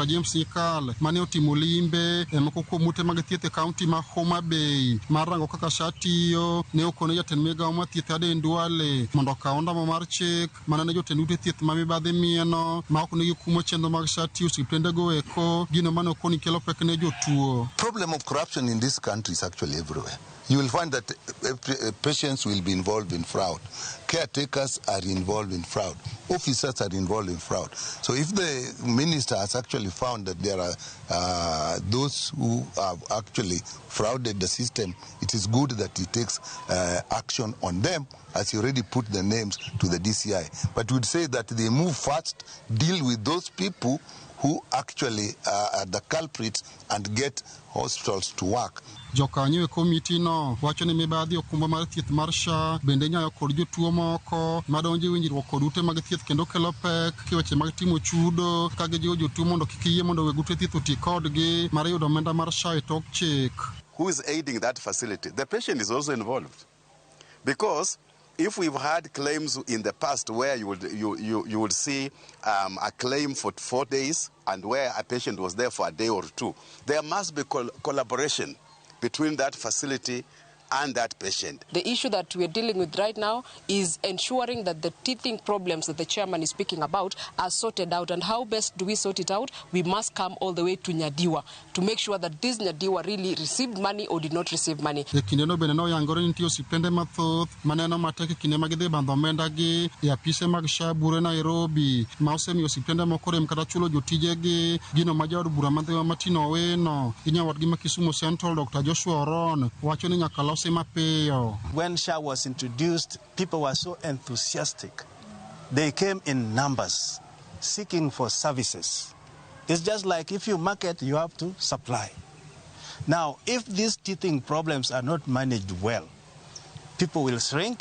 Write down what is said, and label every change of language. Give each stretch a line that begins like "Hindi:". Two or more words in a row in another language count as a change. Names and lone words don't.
Luo (Kenya and Tanzania): James Nikal mane otimo limbe e moko kuom ute mag thieth e kaunti ma Homa Bay mar rango kaka SHA tiyo, ne okone jatend migawo mar thieth Aden Duale mondo okaw ondamo mar chik manane jotend ute thieth ma mibadhi mieno ma ok nigi kumo chenro mag SHA tiyo osiptendego eko, gino mane okoni kelo pek ne jotuo.
English: Problem of corruption in this country is actually everywhere. You will find that patients will be involved in fraud. Caretakers are involved in fraud. Officers are involved in fraud. So if the minister has actually found that there are those who have actually frauded the system, it is good that he takes action on them, as he already put the names to the DCI. But we'd say that they move fast, deal with those people who actually are the culprits and get hospitals to work.
Luo (Kenya and Tanzania): Jokanyo e komiti no wacho ni mibadhi okumba mar thieth mar SHA bende nyayo kod jotuo moko madonjo e winjruok kod ute mag thieth kendo kelo pek weche mag timo chudo ka gijiwo jotuo mondo kik yie mondo weg ute thieth oti kodgi mar yudo omenda mar SHA e tok chik.
English: Who is aiding that facility? The patient is also involved. Because if we've had claims in the past where you would see a claim for 4 days and where a patient was there for a day or two, there must be collaboration between that facility and that patient. The issue that we're dealing with right now is ensuring that the teething problems that the chairman is speaking about are sorted out. And how best do we sort it out? We must come all the way to Nyadiwa to make sure that this Nyadiwa really received money or did not receive money.
Luo (Kenya and Tanzania): Kineno beneno yangore niti osiptende mathoth maneno mateke kine magidhi bandho omenda gi e apise mag SHA bure Nairobi ma osemiyo osiptende moko rem kata chulo jotijegi. Gino ma jaod bura madhiwa Martin Owino gi nyawadgi ma Kisumu Central Dr. Joshua Oron wacho ni nyaka
English: when SHA was introduced, people were so enthusiastic. They came in numbers, seeking for services. It's just like if you market, you have to supply. Now, if these teething problems are not managed well, people will shrink.